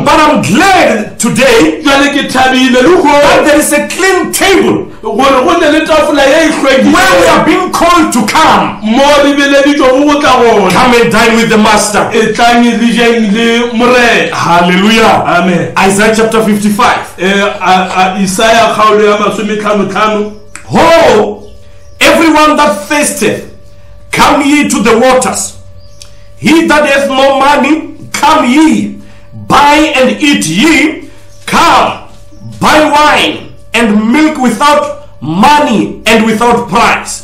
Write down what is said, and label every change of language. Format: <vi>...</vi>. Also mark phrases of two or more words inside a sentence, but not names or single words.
<en>But I'm glad today</en> <nso>Jwale ke thabile le</nso> <en>that</en> <nso>go</nso> <en>there is a clean table</en> <nso>gore go ne le tafola ye e</nso> <en>where we</en> <nso>hlwekile</nso> <en>are being called to come.</en> <nso>mo re beleditšego go tla gona.</nso> <en>Come and dine with the Master.</en> <nso>E tlang le jeng le morena.</nso> <en>Hallelujah. Amen. Isaiah chapter 55.</en> <nso>Isaiah kgaolo ya 55.</nso> <en>Ho, everyone that thirsteth, come ye to the waters. He that hath no money, come ye, buy and eat ye. Come, buy wine and milk without money and without price.</en>